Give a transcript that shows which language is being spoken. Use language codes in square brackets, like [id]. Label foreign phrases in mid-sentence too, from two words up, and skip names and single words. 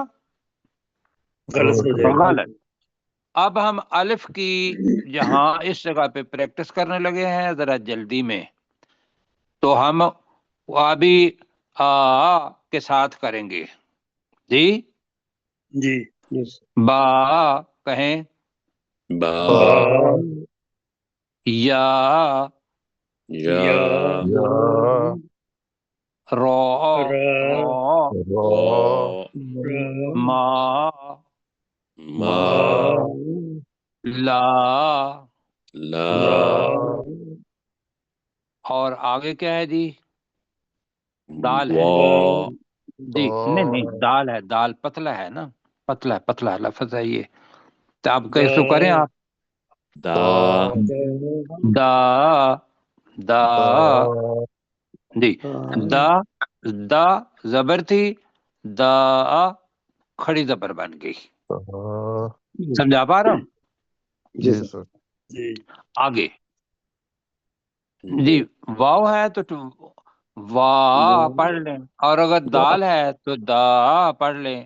[ur] غلط ہو جائے گا. غلط. اب ہم الف کی یہاں اس جگہ پہ پریکٹس کرنے لگے ہیں ذرا جلدی میں، تو ہم ابھی آ کے ساتھ کریں گے. جی جی. با کہیں، با با. یا یا رو را. را را. ما ما لا لا لا. اور آگے کیا ہے جی؟ دال ہے وا جی. نہیں دال ہے، دال پتلا ہے نا، پتلا لفظ ہے یہ. تو آپ دا. کیسے کریں آپ؟ دا دا دا جی. دا دا زبر تھی، دا کھڑی زبر بن گئی. سمجھا پا رہا ہوں؟ جی سر. جی. آگے جی واو ہے تو وا پڑھ لیں، اور اگر دال ہے تو دا پڑھ لیں.